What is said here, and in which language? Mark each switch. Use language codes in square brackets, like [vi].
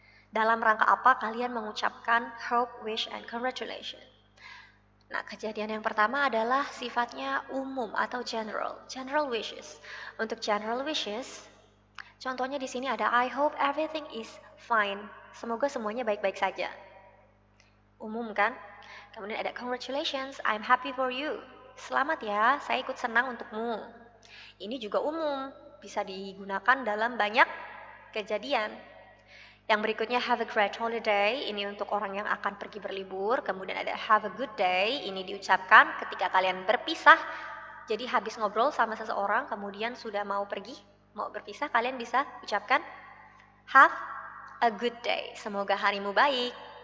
[id] Dalam rangka apa kalian mengucapkan [en] hope, wish, and congratulations. [id] Nah, kejadian yang pertama adalah sifatnya umum atau general. General wishes. [en] Untuk general wishes, [id] contohnya di sini ada [en] I hope everything is fine. [id] Semoga semuanya baik-baik saja. Umum kan? Kemudian ada [en] congratulations, I'm happy for you. [id] Selamat ya, saya ikut senang untukmu. Ini juga umum, bisa digunakan dalam banyak kejadian. Yang berikutnya [en] have a great holiday, [id] ini untuk orang yang akan pergi berlibur. Kemudian ada [en] have a good day, [id] ini diucapkan ketika kalian berpisah. Jadi habis ngobrol sama seseorang, kemudian sudah mau pergi, mau berpisah, kalian bisa ucapkan [en] have a good day, [id] semoga harimu baik.